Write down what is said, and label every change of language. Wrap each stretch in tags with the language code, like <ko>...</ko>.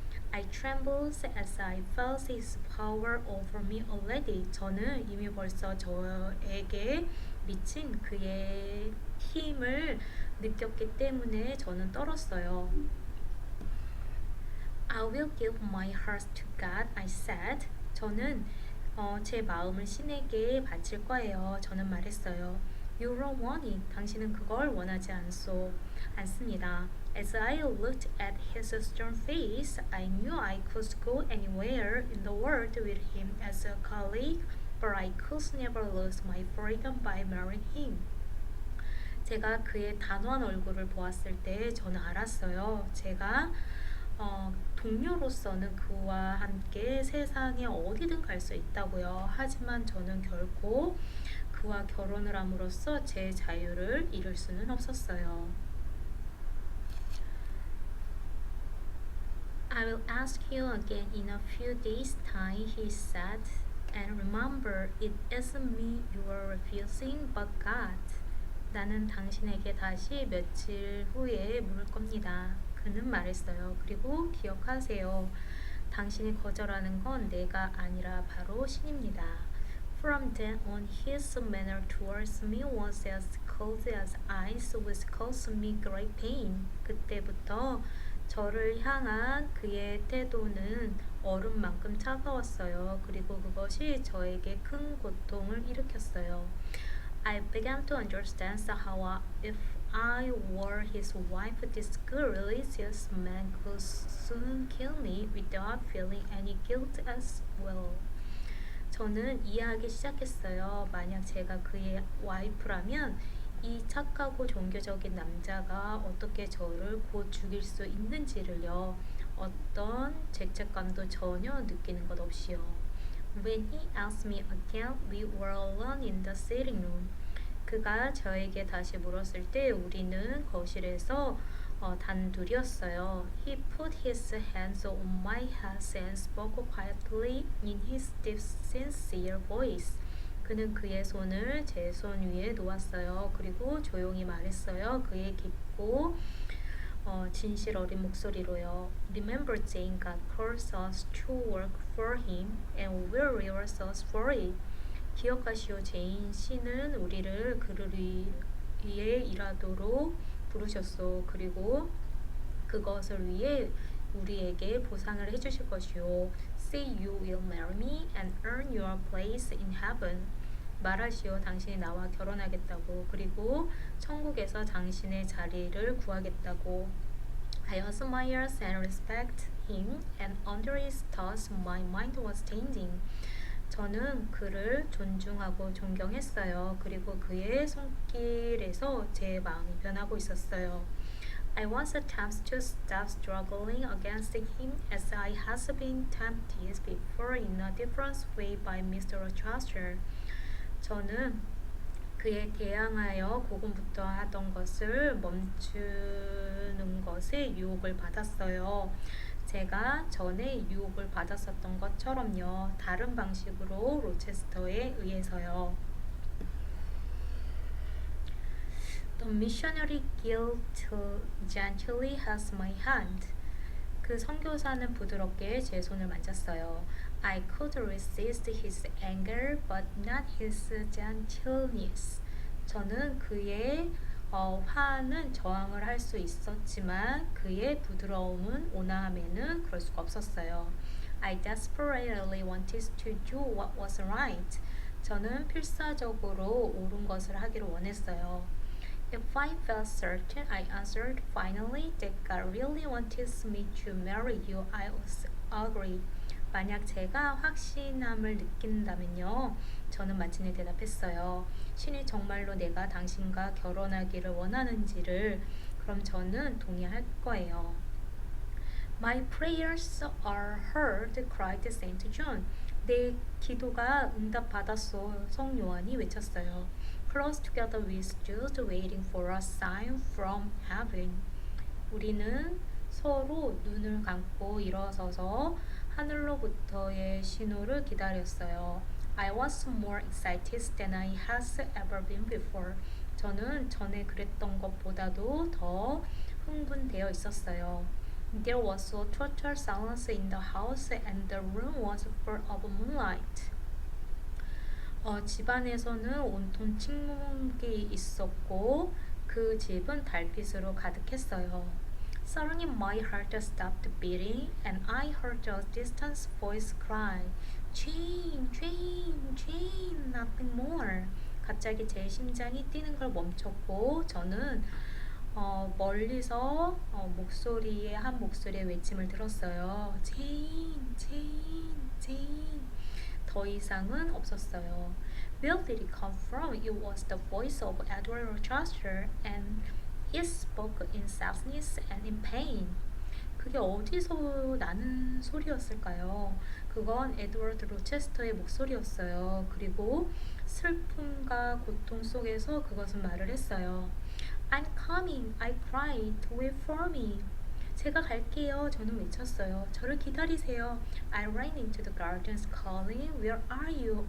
<en>I trembled as I felt his power over me already.</en> <ko>저는 이미 벌써 저에게 미친 그의 힘을 느꼈기 때문에 저는 떨었어요.</ko> <en>I will give my heart to God, I said.</en> <ko>저는 제 마음을 신에게 바칠 거예요. 저는 말했어요.</ko> <en>You don't want it.</en> <ko>당신은 그걸 원하지 않습니다.</ko> <en>As I looked at his stern face, I knew I could go anywhere in the world with him as a colleague, but I could never lose my freedom by marrying him.</en> <ko>제가 그의 단호한 얼굴을 보았을 때 저는 알았어요. 제가 동료로서는 그와 함께 세상에 어디든 갈 수 있다고요. 하지만 저는 결코 그와 결혼을 함으로써 제 자유를 잃을 수는 없었어요.</ko> <en>I will ask you again in a few days' time, he said, and remember, it isn't me you are refusing, but God.</en> <ko>나는 당신에게 다시 며칠 후에 물을 겁니다. 그는 말했어요. 그리고 기억하세요. 당신이 거절하는 건 내가 아니라 바로 신입니다.</ko> <en>From then on, his manner towards me was as cold as ice, which caused me great pain.</en> <ko>그때부터 저를 향한 그의 태도는 얼음만큼 차가웠어요. 그리고 그것이 저에게 큰 고통을 일으켰어요.</ko> <en>I began to understand how if I were his wife, this religious man could soon kill me without feeling any guilt as well.</en> <ko>저는 이해하기 시작했어요. 만약 제가 그의 와이프라면 이 착하고 종교적인 남자가 어떻게 저를 곧 죽일 수 있는지를요. 어떤 죄책감도 전혀 느끼는 것 없이요.</ko> <en>When he asked me again, we were alone in the sitting room.</en> <ko>그가 저에게 다시 물었을 때 우리는 거실에서 단둘이었어요.</ko> <en>He put his hands on my head and spoke quietly in his deep, sincere voice.</en> <ko>그는 그의 손을 제 손 위에 놓았어요. 그리고 조용히 말했어요. 그의 깊고 진실 어린 목소리로요.</ko> <en>Remember, Jane, God calls us to work for Him, and will reward us for it.</en> <ko>기억하시오, 제인. 신은 우리를 그를 위해 일하도록 부르셨소. 그리고 그것을 위해 우리에게 보상을 해주실 것이오.</ko> <en>Say you will marry me and earn your place in heaven.</en> <ko>말하시오. 당신이 나와 결혼하겠다고. 그리고 천국에서 당신의 자리를 구하겠다고.</ko> <en>I admire and respect him, and under his thoughts my mind was changing.</en> <ko>저는 그를 존중하고 존경했어요. 그리고 그의 손길에서 제 마음이 변하고 있었어요.</ko> <en>I was tempted to stop struggling against him as I had been tempted before in a different way by Mr. Chaucer.</en> <ko>저는 그에 대항하여 고군부터 하던 것을 멈추는 것에 유혹을 받았어요. 제가 전에 유혹을 받았었던 것처럼요. 다른 방식으로 로체스터에 의해서요.</ko> <en>The missionary guilt gently has my hand.</en> <ko>그 선교사는 부드럽게 제 손을 만졌어요.</ko> <en>I could resist his anger, but not his gentleness.</en> <ko>저는 그의 화는 저항을 할 수 있었지만 그의 부드러움은 온화함에는 그럴 수가 없었어요.</ko> <en>I desperately wanted to do what was right.</en> <ko>저는 필사적으로 옳은 것을 하기를 원했어요.</ko> <en>If I felt certain, I answered finally, that God really wanted me to marry you, I would agree.</en> <ko>만약 제가 확신함을 느낀다면요, 저는 마침내 대답했어요. 신이 정말로 내가 당신과 결혼하기를 원하는지를 그럼 저는 동의할 거예요.</ko> <en>My prayers are heard, cried Saint John.</en> <ko>내 기도가 응답받았소, 성 요한이 외쳤어요.</ko> <en>Close together we stood, waiting for a sign from heaven.</en> <ko>우리는 서로 눈을 감고 일어서서 하늘로부터의 신호를 기다렸어요.</ko> <en>I was more excited than I had ever been before.</en> <ko>저는 전에 그랬던 것보다도 더 흥분되어 있었어요.</ko> <en>There was a total silence in the house and the room was full of moonlight.</en> <ko>집안에서는 온통 침묵이 있었고 그 집은 달빛으로 가득했어요.</ko> <en>Suddenly my heart stopped beating and I heard a distant voice cry, Jane, Jane, Jane, nothing more.</en> <ko>갑자기 제 심장이 뛰는 걸 멈췄고 저는 멀리서 목소리의 한 목소리의 외침을 들었어요. 제인, 제인, 제인. 더 이상은 없었어요.</ko> <en>Where did it come from? It was the voice of Edward Rochester, and he spoke in sadness and in pain.</en> <ko>그게 어디서 나는 소리였을까요? 그건 에드워드 로체스터의 목소리였어요. 그리고 슬픔과 고통 속에서 그것은 말을 했어요.</ko> <en>I'm coming, I cried, wait for me.</en> <ko>제가 갈게요. 저는 외쳤어요. 저를 기다리세요.</ko> <en>I ran into the gardens calling, Where are you?</en>